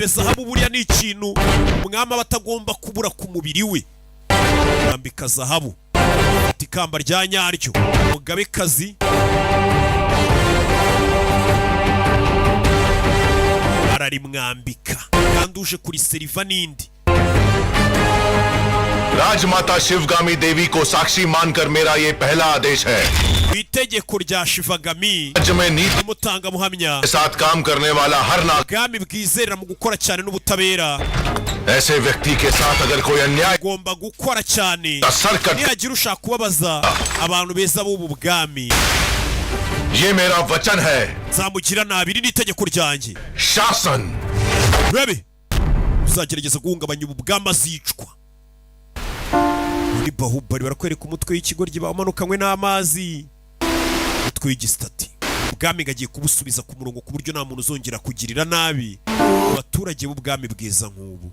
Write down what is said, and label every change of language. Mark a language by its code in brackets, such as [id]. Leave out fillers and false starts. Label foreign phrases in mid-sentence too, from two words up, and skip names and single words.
[rw] Zahabu buriya ni ikintu umwami batagomba kubura ku mubiri we. Mwambika zahabu. Ikamba rya nyaryo. Umugabekazi ararimwambika. Kandi uje kuri seriva n'indi. [hi] राजमाता शिवगामी देवी को साक्षी मानकर मेरा ये पहला आदेश है. [rw] Itegeko rya Shivagami [hi] राज्य में नीति [rw] umutanga muhamya [hi] के साथ काम करने वाला हर नागरिक [rw] ubwami bwizerera mu gukora cyane n'ubutabera [hi] ऐसे व्यक्ति के साथ अगर कोई अन्याय [rw] agomba gukora cyane. [hi] सरकट [rw] Nihagira ushaka kubabaza abantu beza b'ubu bwami [hi] ये मेरा वचन है. [rw] nzamugira nabi. Iri ni itegeko ryanjye. [hi] शासन [rw] Bebe uzagerageza guhungabanya ubu bwami azicwa. Muri Bahubali barakwereka umutwe w'ikigoryi bamanukanywe n'amazi. Umutwe w'igisitati. Ubwami gagiye kubusubiza ku murongo ku buryo nta muntu uzongera kugirira nabi abaturage b'ubwami bwiza nk'ubu.